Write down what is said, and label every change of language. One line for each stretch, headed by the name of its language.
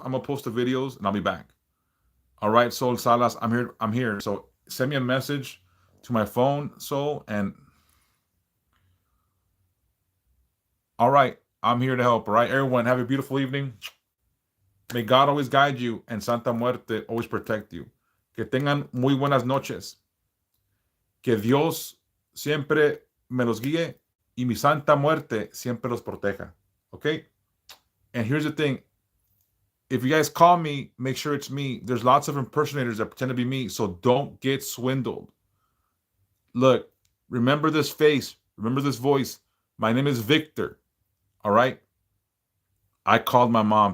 English: I'm gonna post the videos and I'll be back. All right, Sol Salas, I'm here. So send me a message to my phone, Sol, and all right, I'm here to help. All right, everyone, have a beautiful evening. May God always guide you and Santa Muerte always protect you.
Spanish: Que tengan muy buenas noches. Que Dios siempre me los guíe y mi Santa Muerte siempre los proteja.
English: Okay? And here's the thing. If you guys call me, make sure it's me. There's lots of impersonators that pretend to be me, so don't get swindled. Look, remember this face. Remember this voice. My name is Victor. All right? I called my mom.